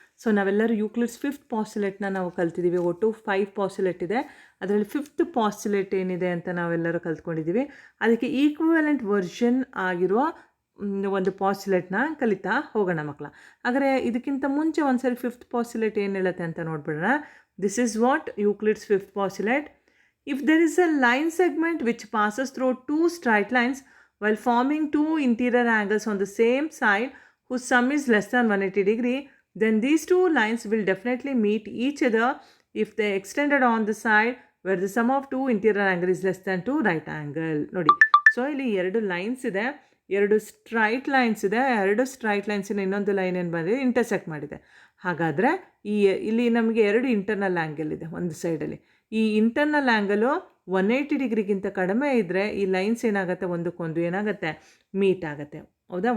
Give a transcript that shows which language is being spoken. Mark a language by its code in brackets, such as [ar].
[kn] So ನಾವೆಲ್ಲರೂ Euclid's fifth ಪಾಸ್ಯುಲೇಟ್ನ ನಾವು ಕಲ್ತಿದ್ದೀವಿ. ಒಟ್ಟು 5 ಪಾಸ್ಯುಲೇಟ್ ಇದೆ. ಅದರಲ್ಲಿ ಫಿಫ್ತ್ ಪಾಸ್ಯುಲೇಟ್ ಏನಿದೆ ಅಂತ ನಾವೆಲ್ಲರೂ ಕಲ್ತ್ಕೊಂಡಿದ್ದೀವಿ. ಅದಕ್ಕೆ ಈಕ್ವಿವೆಲೆಂಟ್ ವರ್ಷನ್ ಆಗಿರುವ ಒಂದು ಪಾಸ್ಯುಲೇಟ್ನ ಕಲಿತಾ ಹೋಗೋಣ ಮಕ್ಕಳ. ಹಾಗಾದರೆ ಇದಕ್ಕಿಂತ ಮುಂಚೆ ಒಂದ್ಸರಿ ಫಿಫ್ತ್ ಪಾಸ್ಯುಲೇಟ್ ಏನು ಹೇಳುತ್ತೆ ಅಂತ ನೋಡ್ಬಿಡೋಣ. [en] This is what Euclid's fifth postulate. If there is a line segment which passes through two straight lines while forming two interior angles on the same side whose sum is less than 180 degree, then these two lines will definitely meet each other if they extended on the side where the sum of two interior angle is less than 2 right angle. [kn] ನೋಡಿ, so ಇಲ್ಲಿ 2 lines ಇದೆ, 2 straight lines ಇದೆ. 2 straight ಲೈನ್ಸಿನ ಇನ್ನೊಂದು line ಏನು ಬಂದಿದೆ, intersect ಮಾಡಿದೆ. ಹಾಗಾದರೆ ಇಲ್ಲಿ ನಮಗೆ 2 ಇಂಟರ್ನಲ್ ಆ್ಯಂಗಲ್ ಇದೆ ಒಂದು ಸೈಡಲ್ಲಿ. ಈ ಇಂಟರ್ನಲ್ ಆ್ಯಂಗಲು 180 ಡಿಗ್ರಿಗಿಂತ ಕಡಿಮೆ ಇದ್ದರೆ ಈ ಲೈನ್ಸ್ ಏನಾಗುತ್ತೆ, ಒಂದಕ್ಕೊಂದು ಏನಾಗುತ್ತೆ, ಮೀಟ್ ಆಗುತ್ತೆ. ಹೌದಾ?